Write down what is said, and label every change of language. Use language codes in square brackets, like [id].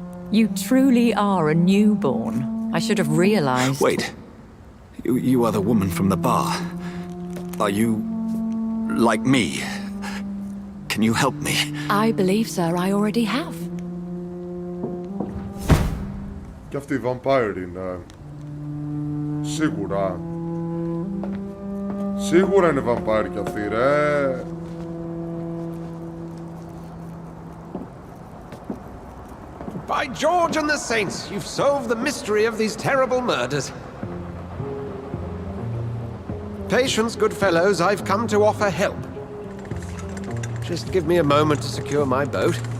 [en] You truly are a newborn. I should have realized. Wait. You are the woman from the bar. Are you like me? Can you help me? I believe, sir, I already have. [el] Και αυτή η Vampyr είναι. Σίγουρα. Σίγουρα είναι Vampyr κι αυτή ρε. [en] By George and the Saints, you've solved the mystery of these terrible murders. Patience, good fellows, I've come to offer help. Just give me a moment to secure my boat.